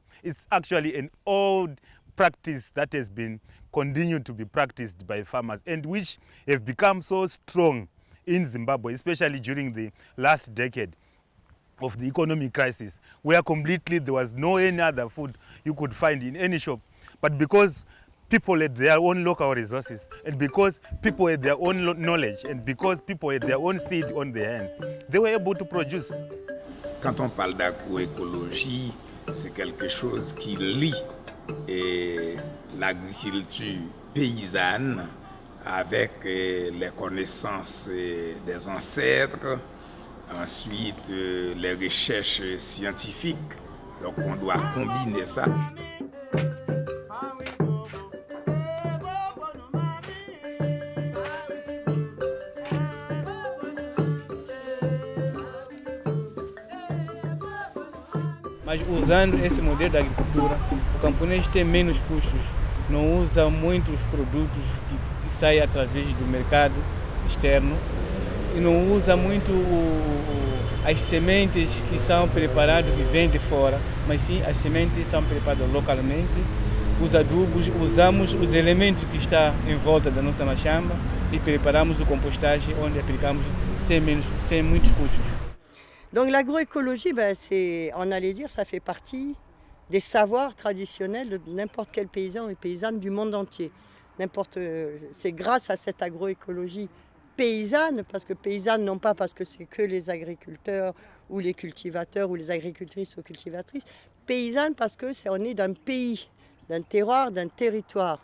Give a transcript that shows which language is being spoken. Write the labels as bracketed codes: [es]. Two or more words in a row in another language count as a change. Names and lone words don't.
[en] It's actually an old practice that has been continued to be practiced by farmers and which have become so strong in Zimbabwe, especially during the last decade of the economic crisis, where completely there was no any other food you could find in any shop. But because people had their own local resources, and because people had their own knowledge, and because people had their own seed on their hands, they were able to produce. [fr] Quand on parle d'agroécologie, c'est quelque chose qui lie l'agriculture paysanne avec les connaissances des ancêtres, ensuite les recherches scientifiques. Donc on doit combiner ça. [pt] Mas usando esse modelo de agricultura, o camponês tem menos custos, não usa muitos produtos que saem através do mercado externo e não usa muito as sementes que são preparadas, que vêm de fora, mas sim as sementes são preparadas localmente. Os adubos, usamos os elementos que estão em volta da nossa machamba e preparamos o compostagem onde aplicamos sem muitos custos. [fr] Donc l'agroécologie, on allait dire, ça fait partie des savoirs traditionnels de n'importe quel paysan et paysanne du monde entier. C'est grâce à cette agroécologie paysanne, parce que paysanne non pas parce que c'est que les agriculteurs ou les cultivateurs ou les agricultrices ou cultivatrices, paysanne parce que on est d'un pays, d'un terroir, d'un territoire.